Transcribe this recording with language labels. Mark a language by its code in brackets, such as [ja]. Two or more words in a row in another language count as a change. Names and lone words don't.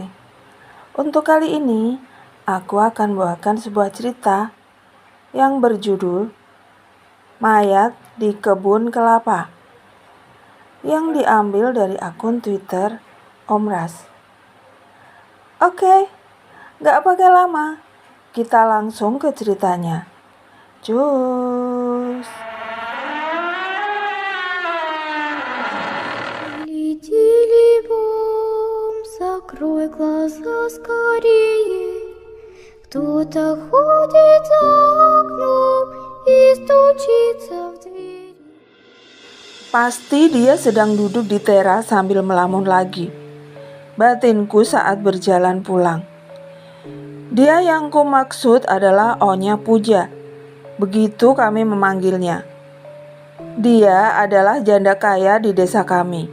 [id] Untuk kali ini, aku akan bawakan sebuah cerita yang berjudul Mayat di Kebun Kelapa, yang diambil dari akun Twitter Om Ras. Oke, gak pakai lama, kita langsung ke ceritanya. Cus. [ru] Закрой глаза скорее. Кто-то ходит за окном и стучится в дверь. [id] Pasti dia sedang duduk di teras sambil melamun lagi. Batinku saat berjalan pulang. Dia yang ku maksud adalah Onya Puja. Begitu kami memanggilnya. Dia adalah janda kaya di desa kami.